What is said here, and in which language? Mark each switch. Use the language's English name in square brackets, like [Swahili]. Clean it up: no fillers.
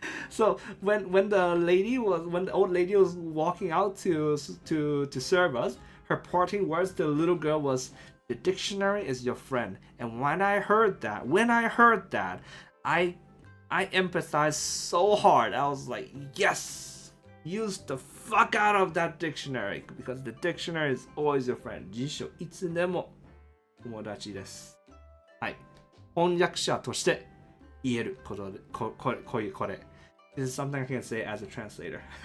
[English] So when the old lady was walking out to serve us, her parting words to the little girl was, "The dictionary is your friend." And when I heard that, I empathized so hard. I was like, yes, use the fuck out of that dictionary because the dictionary is always your friend. [Japanese] 辞書いつでも友達です。はい。翻訳者として言えることで、これ。 [English] This is something I can say as a translator.